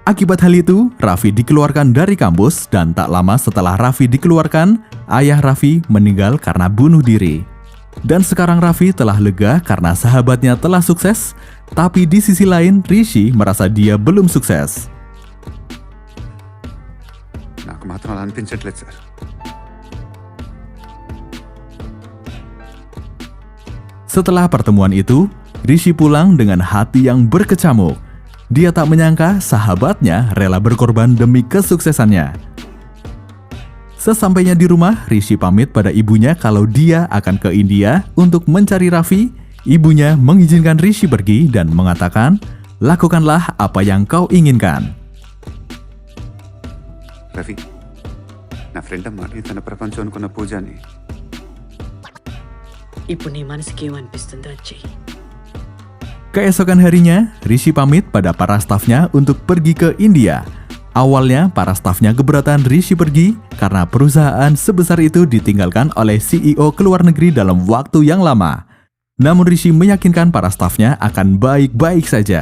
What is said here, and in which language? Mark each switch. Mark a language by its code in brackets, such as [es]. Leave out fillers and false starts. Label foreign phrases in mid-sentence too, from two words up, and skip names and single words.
[id] Akibat hal itu, Raffi dikeluarkan dari kampus dan tak lama setelah Raffi dikeluarkan, ayah Raffi meninggal karena bunuh diri. Dan sekarang Raffi telah lega karena sahabatnya telah sukses, tapi di sisi lain Rishi merasa dia belum sukses. [te] నాకు మాత్రం అలా అనిపించట్లేదు సార్. [id] Setelah pertemuan itu, Rishi pulang dengan hati yang berkecamuk. Dia tak menyangka sahabatnya rela berkorban demi kesuksesannya. Sesampainya di rumah, Rishi pamit pada ibunya kalau dia akan ke India untuk mencari Raffi. Ibunya mengizinkan Rishi pergi dan mengatakan, "Lakukanlah apa yang kau inginkan." [te] రవి, నా ఫ్రెండ్ అమ్మ తన ప్రపంచం అనుకున్న పూజని ఇప్పుడు నీ మనసుకి ఏమనిపిస్తుందో అది చెయ్యి. [id] Keesokan harinya, Rishi pamit pada para stafnya untuk pergi ke India. Awalnya, para stafnya keberatan Rishi pergi karena perusahaan sebesar itu ditinggalkan oleh CEO ke luar negeri dalam waktu yang lama. Namun Rishi meyakinkan para stafnya akan baik-baik saja.